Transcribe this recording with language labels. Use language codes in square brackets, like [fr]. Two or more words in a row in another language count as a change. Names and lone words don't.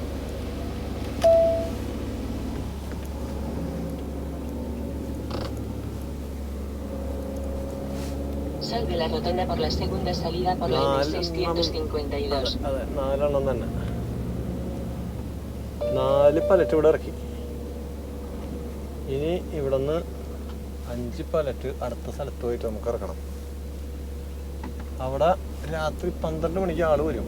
[es] Sal de la rotonda por la segunda salida por la M652. [ml] അതെ 4 എണ്ണം തന്നെ. 4 പലറ്റ് ഇവിടെ ഇറക്കി. ഇനി ഇവിടെ നിന്ന് 5 പലറ്റ് അടുത്ത സ്ഥലത്ത് പോയിട്ട് നമുക്ക് ഇറക്കണം. അവിടെ രാത്രി 12 മണിക്ക് ആള് വരും.